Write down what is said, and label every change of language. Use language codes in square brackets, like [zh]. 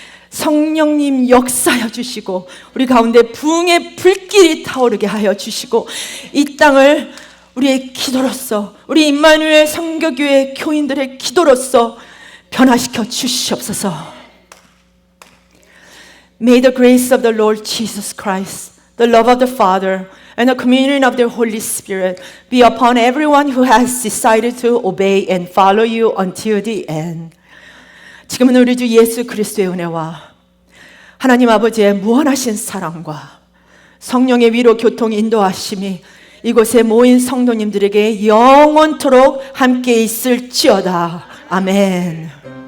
[ko] 성령님 역사하여 주시고 우리 가운데 부흥의 불길이 타오르게 하여 주시고 이 땅을 우리의 기도로서, 우리 임마누엘 선교교회 교인들의 기도로서 변화시켜 주시옵소서. [en] May the grace of the Lord Jesus Christ, the love of the Father, and the communion of the Holy Spirit be upon everyone who has decided to obey and follow you until the end. [ko] 지금은 우리 주 예수 그리스도의 은혜와 하나님 아버지의 무한하신 사랑과 성령의 위로 교통 인도하심이 이곳에 모인 성도님들에게 영원토록 함께 있을지어다. 아멘.